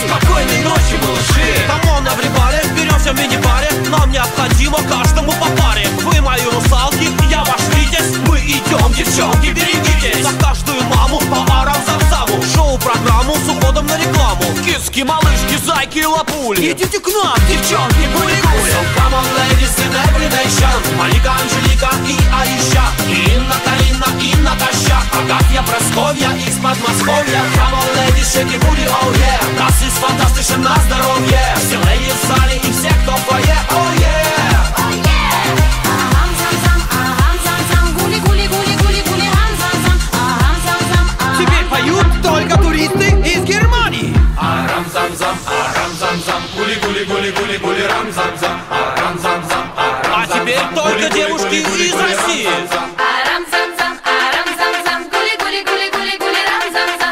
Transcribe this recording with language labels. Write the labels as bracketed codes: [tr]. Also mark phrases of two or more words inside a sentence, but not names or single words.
[ru] Спокойной ночи, малыши. Камон, everybody, беремся в мини-баре. Нам необходимо каждому по паре. Вы мои русалки, я ваш витязь. Мы идем, девчонки, берегитесь. За каждую маму по арам-зам-заму. Шоу-программу с уходом на рекламу. Киски, малышки, зайки и лапули. Идите к нам, девчонки, гули-гули. [en] So come on, ladies in every nation. [ru] Малика, Анжелика и Аиша, и Инна, Карина и Наташа, Агафья, Просковья из Подмосковья. [en] Come on, ladies, shake your booty, oh yeah. [de] Das ist fantastisch [ru] на здоровье. Все леди в зале и все, кто в фойе, [en] oh yeah. Oh yeah. Aham zam zam, aham zam zam, гули гули гули гули гули хам зам зам. Aham zam zam, aham. [ru] Теперь поют только туристы из Германии. Арам зам зам, арам зам зам, гули гули гули гули гули рам зам зам. Арам зам зам, арам. А теперь только девушки из России. Арам зам зам, арам зам зам, гули гули гули гули гули рам зам зам.